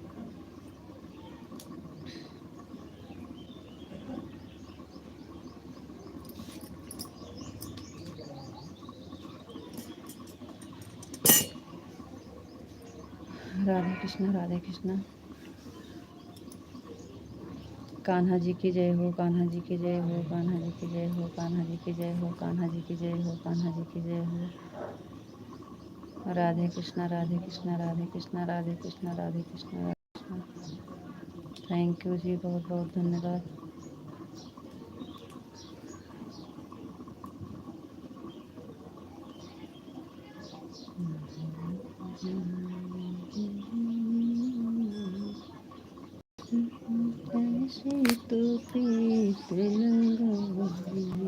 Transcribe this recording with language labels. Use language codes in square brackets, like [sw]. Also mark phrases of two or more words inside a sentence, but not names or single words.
[hi] राधे कृष्ण, राधे कृष्ण। कान्हा जी की जय हो, कान्हा जी की जय हो, कान्हा जी की जय हो, कान्हा जी की जय हो, कान्हा जी की जय हो, कान्हा जी की जय हो। राधे कृष्ण, राधे कृष्ण, राधे कृष्ण, राधे कृष्ण, राधे कृष्ण, राधे कृष्ण। [en] thank you [hi] जी, बहुत बहुत धन्यवाद। ऐसे तो प्रीत लगाई